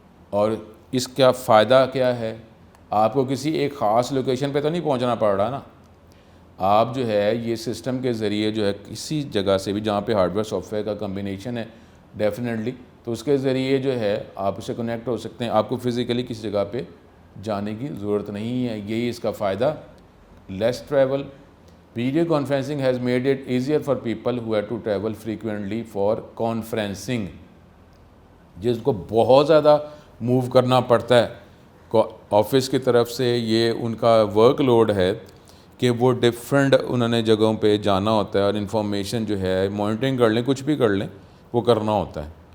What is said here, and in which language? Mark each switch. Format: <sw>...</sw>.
<ur>اور اس کا فائدہ کیا ہے, آپ کو کسی ایک خاص لوکیشن پہ تو نہیں پہنچنا پڑ رہا نا. آپ جو ہے یہ سسٹم کے ذریعے جو ہے کسی جگہ سے بھی جہاں پہ ہارڈ ویئر سافٹ ویئر کا کمبینیشن ہے ڈیفینیٹلی, تو اس کے ذریعے جو ہے آپ اسے کنیکٹ ہو سکتے ہیں. آپ کو فزیکلی کسی جگہ پہ جانے کی ضرورت نہیں ہے. یہی اس کا فائدہ</ur> <en>less travel. Video conferencing has made it easier for people who have to travel frequently for conferencing.</en> <ur>جس کو بہت زیادہ موو کرنا پڑتا ہے آفس کی طرف سے، یہ ان کا ورک لوڈ ہے کہ وہ ڈفرینٹ انہوں نے جگہوں پہ جانا ہوتا ہے اور انفارمیشن جو ہے مانیٹرنگ کر لیں، کچھ بھی کر لیں، وہ کرنا ہوتا ہے.</ur>